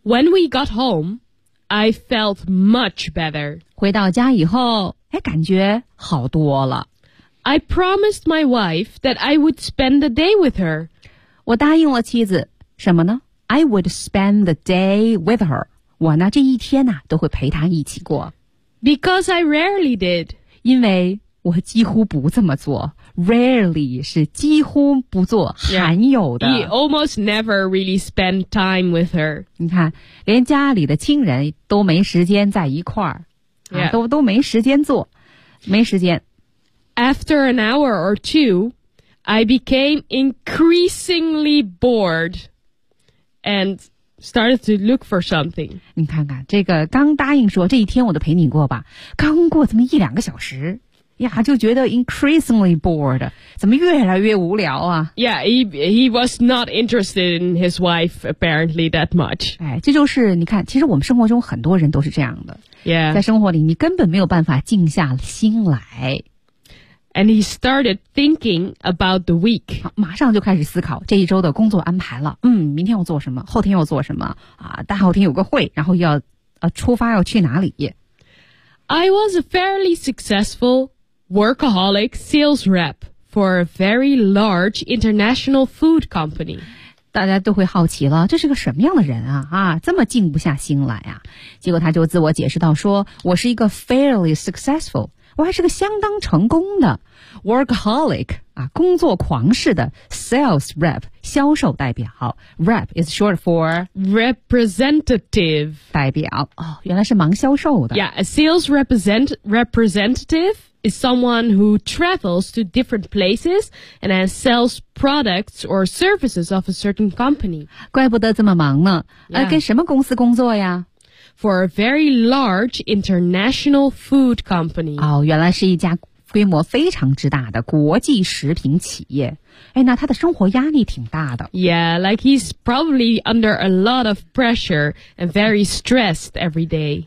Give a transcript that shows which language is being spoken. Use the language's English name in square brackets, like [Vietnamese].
[English] When we got home, I felt much better. [Chinese] 回到家以后哎，感觉好多了。 [English] I promised my wife that I would spend the day with her. [Chinese] 我答应了妻子什么呢 [English] ?I would spend the day with her. [Chinese] 我呢这一天呢、啊、都会陪她一起过。 [English] Because I rarely did. [Chinese] 因为我几乎不这么做。Rarely 是几乎不做、 [English] yeah. [Chinese] 罕有的。 [English] He almost never really spent time with her. [Chinese] 你看连家里的亲人都没时间在一块儿、 [English] yeah. [Chinese] 啊、都没时间做。没时间。 [English] After an hour or two, I became increasingly bored and started to look for something. [Chinese] 你看看，这个刚答应说这一天我都陪你过吧，刚过这么一两个小时，呀，就觉得 [English] increasingly bored， [Chinese] 怎么越来越无聊啊 [English] ？Yeah, he was not interested in his wife apparently that much. [Chinese] 哎，这就是你看，其实我们生活中很多人都是这样的。 [English] Yeah， [Chinese] 在生活里你根本没有办法静下心来。 [English] And he started thinking about the week. [Chinese] 马上就开始思考这一周的工作安排了。嗯，明天要做什么，后天要做什么，啊，大后天有个会，然后要，出发要去哪里。 [English] I was a fairly successful workaholic sales rep for a very large international food company. [Chinese] 大家都会好奇了，这是个什么样的人啊？啊，这么静不下心来啊？结果他就自我解释到说，我是一个 [English] fairly successful。 [Chinese] 我还是个相当成功的 workaholic 啊，工作狂式的 sales rep 销售代表 [English] rep is short for [Chinese] representative 代表哦，原来是忙销售的。 [English] Yeah, a sales representative is someone who travels to different places and then sells products or services of a certain company. [Chinese] 怪不得这么忙呢，跟什么公司工作呀？ [English] For a very large international food company. [Chinese] 哦，原来是一家规模非常之大的国际食品企业。哎，那他的生活压力挺大的。 [English] Yeah, like he's probably under a lot of pressure and very stressed every day.